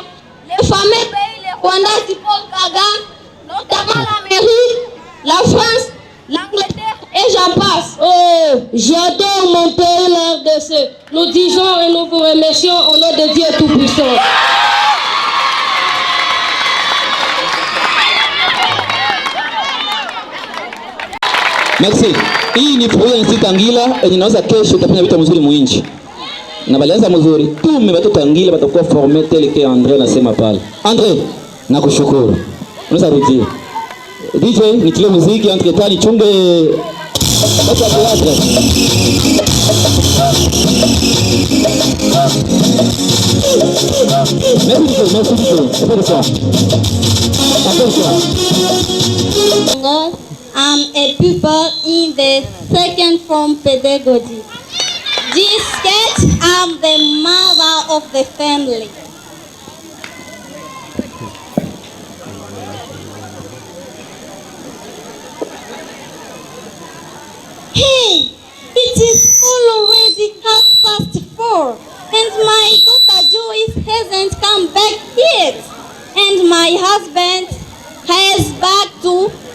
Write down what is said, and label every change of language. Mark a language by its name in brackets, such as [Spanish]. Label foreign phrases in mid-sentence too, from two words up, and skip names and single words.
[French] Les fameux pays, les Rwanda, Paul Kagame, notamment l'Amérique, la France, l'Angleterre et j'en passe. Oh, j'adore mon pays, la RDC. Nous disons et nous vous remercions au nom de Dieu Tout-Puissant. Merci. [Swahili] Hii ni furua Institut Tanguila yenye inaweza kesho itafanya vitu mzuri mwinchi. Na balianza mzuri. Tume watoto Tanguila watakuwa [French] formé tel que [Swahili] André anasema pale. André, nakushukuru. Unaweza rudia. DJ nitilie muziki [French] entre temps [Swahili] chunge watu wa teatro. [French] Merci beaucoup. [English] I'm a pupil in the 2nd form pedagogy. This sketch, I'm the mother of the family. Hey, it is already 4:30, and my daughter Joyce hasn't come back yet, and my husband has back to